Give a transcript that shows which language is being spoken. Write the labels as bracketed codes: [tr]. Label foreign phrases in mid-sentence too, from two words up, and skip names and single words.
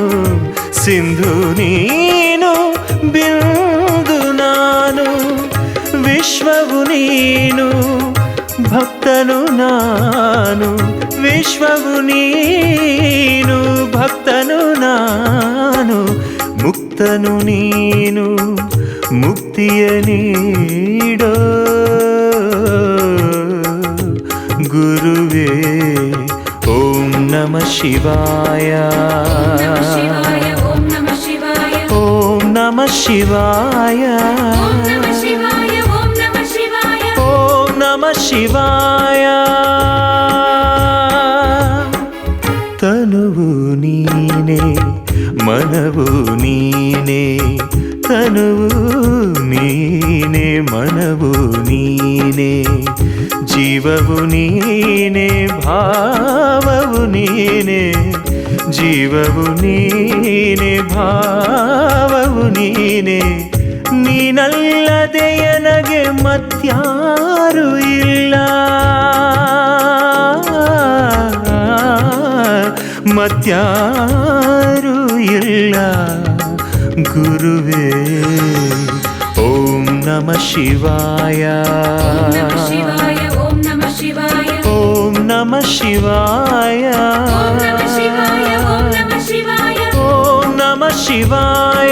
[kn] ಸಿಂಧು ನೀನು ಬಿಂದು ನಾನು ವಿಶ್ವವು ನೀನು ಭಕ್ತನು ನಾನು ವಿಶ್ವವು ನೀನು ಭಕ್ತನು ನಾನು ಮುಕ್ತನು ನೀನು ಮುಕ್ತಿಯ ನೀಡೋ ಗುರುವೇ [sa] ಓಂ ನಮಃ ಶಿವಾಯ ಓಂ ನಮಃ ಶಿವಾಯ ಓಂ ನಮಃ ಶಿವಾಯ ಓಂ ನಮಃ ಶಿವಾಯ ಓಂ ನಮಃ ಶಿವಾಯ ಓಂ ನಮಃ ಶಿವಾಯ [kn] ತನುವು ನೀನೇ ಮನವು ನೀನೇ ತನುವು ನೀನೇ ಮನವು ನೀನೇ ಜೀವವು ನೀನೇ ಭಾವವು ನೀನೇ ಜೀವವು ನೀನೇ ಭಾವವು ನೀನೇ ನೀನಲ್ಲದೆ ನನಗೆ ಮತ್ಯಾರು ಇಲ್ಲ ಮತ್ಯಾರು ಇಲ್ಲ ಗುರುವೇ [sa] ಓಂ ನಮಃ ಶಿವಾಯ ಓಂ ನಮಃ ಶಿವಾಯ ಓಂ ನಮಃ ಶಿವಾಯ ಓಂ ನಮಃ ಶಿವಾಯ ಓಂ ನಮಃ ಶಿವಾಯ ಓಂ ನಮಃ ಶಿವಾಯ